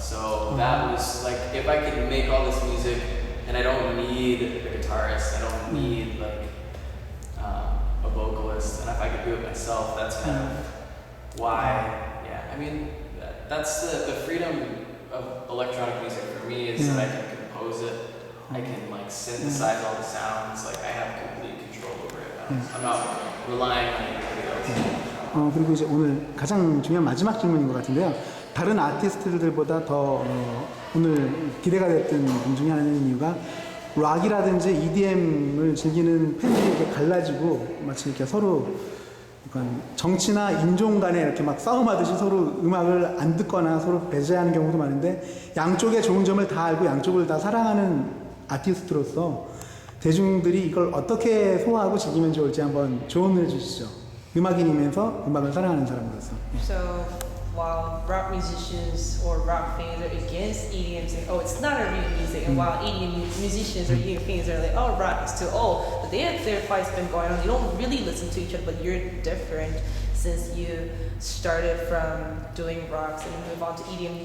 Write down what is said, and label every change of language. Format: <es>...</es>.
<en>So that was like, if I could make all this music, and I don't need a guitarist, I don't need like a vocalist, and if I could do it myself, that's kind of why, yeah. I mean, that's the freedom of electronic music for me is that I can compose it, I can like synthesize all the sounds, like I have complete control over it. I'm not relying on anybody else.</en> <ko>그리고 이제 오늘 가장 중요한 마지막 질문인 것 같은데요. 다른 아티스트들보다 더 오늘 기대가 됐던 분 중에 하나는 이유가 락이라든지 EDM을 즐기는 팬들이 이렇게 갈라지고 마치 이렇게 서로 정치나 인종 간에 이렇게 막 싸움하듯이 서로 음악을 안 듣거나 서로 배제하는 경우도 많은데 양쪽의 좋은 점을 다 알고 양쪽을 다 사랑하는 아티스트로서 대중들이 이걸 어떻게 소화하고 즐기면 좋을지 한번 조언을 해주시죠. 음악인이면서 음악을 사랑하는 사람으로서.</ko> <en>So while rock musicians or rock fans are against EDM, saying, oh, it's not a real music, and while EDM musicians or EDM fans are like, oh, rock is too old, their fight's been going on. You don't really listen to each other, but you're different since you started from doing rocks and you move on to EDM.</en>